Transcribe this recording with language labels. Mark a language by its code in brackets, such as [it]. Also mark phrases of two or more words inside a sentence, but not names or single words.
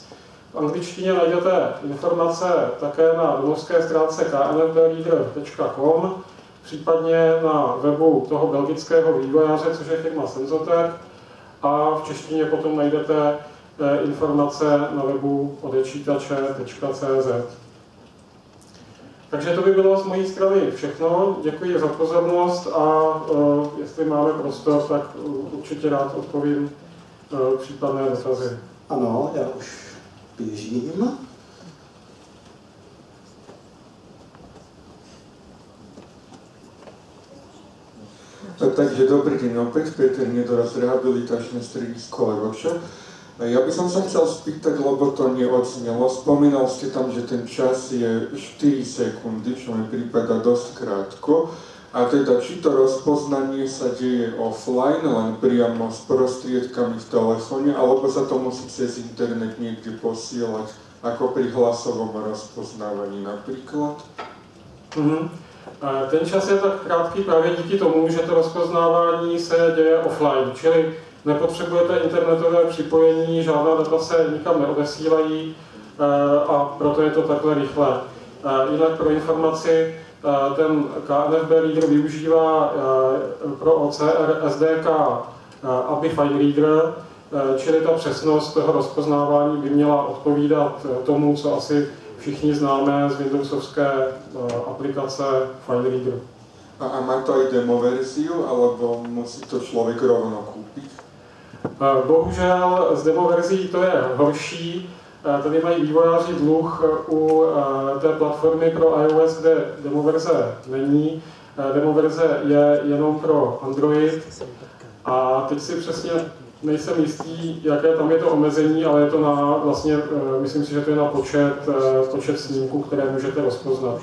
[cs] V angličtině najdete informace také na domovské stránce knfbreader.com, případně na webu toho belgického vývojáře, což je firma Senzotec, a v češtině potom najdete informace na webu odečítače.cz. Takže to by bylo z mojí strany všechno. Děkuji za pozornost a jestli máme prostor, tak určitě rád odpovím případné dotazy. Ano, já už běžím. [sk] Takže dobrý deň opäť, Peter Nedoraz, rehabilitačné stredisko Levoča. Ja by som sa chcel spýtať, lebo to neodznelo. Spomínal ste tam, že ten čas je 4 sekundy, čo mi prípada dosť krátko. A teda, či to rozpoznanie sa deje offline, len priamo s prostriedkami v telefóne, alebo sa to musí cez internet niekde posielať, ako pri hlasovom rozpoznávaní napríklad? [cs] Ten čas je tak krátký právě díky tomu, že to rozpoznávání se děje offline, čili nepotřebujete internetové připojení, žádná data se nikam neodesílají a proto je to takhle rychlé. Jinak pro informaci, ten KNFB Reader využívá pro OCR SDK API File Reader, čili ta přesnost toho rozpoznávání by měla odpovídat tomu, co asi všichni známe z Windowsovské aplikace File Reader. [sk] A má to aj demo verziu, alebo musí to [cs] člověk rovno koupit? Bohužel z demo verzí to je horší. Tady mají vývojáři dluh u té platformy pro iOS, kde demo verze není. Demo verze je jenom pro Android. A teď si přesně nejsem jistý, jaké tam je to omezení, ale je to na vlastně, myslím si, že to je na počet snímků, které můžete rozpoznat.